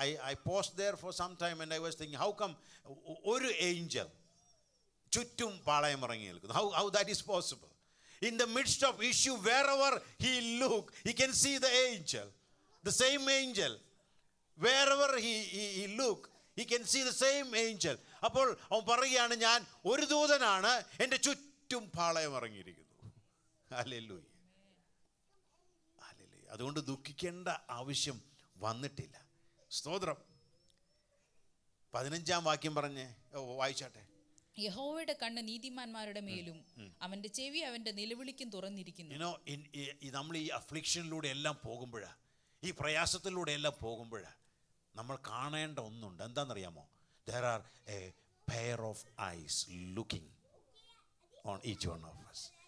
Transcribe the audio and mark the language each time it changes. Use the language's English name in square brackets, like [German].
[English] I paused there for some time and I was thinking, how come [Malayalam] ഒരു Angel ചുറ്റും പാളയമിറങ്ങി നിൽക്കുന്നു? [English] How that is possible? In the midst of issue, wherever he look, he can see the angel, the same angel. Wherever he look, he can see the same angel. [Malayalam] അപ്പോൾ അവൻ പറയുകയാണ്, ഞാൻ ഒരു ദൂതനാണ്, എൻ്റെ ചുറ്റും പാളയമിറങ്ങിയിരിക്കുന്നു. Hallelujah, hallelujah. അതുകൊണ്ട് ദുഃഖിക്കേണ്ട ആവശ്യം വന്നിട്ടില്ല. സ്തോത്രം. 15-ാം വാക്യം പറഞ്ഞ് വായിച്ചാട്ടെ. യഹോവയുടെ കണ്ണ് നീതിമാന്മാരുടെ മേലും അവന്റെ ചെവി അവന്റെ നിലവിളിക്കും തുറന്നിരിക്കുന്നു. നമ്മൾ ഈ അഫ്ലിക്ഷനിലൂടെ എല്ലാം പോകുമ്പോഴാണ്, ഈ പ്രയാസത്തിലൂടെ എല്ലാം പോകുമ്പോഴാണ് നമ്മൾ കാണേണ്ട ഒന്നുണ്ട്. എന്താണെന്നറിയാമോ? [English] There are a pair of eyes looking on each one of us.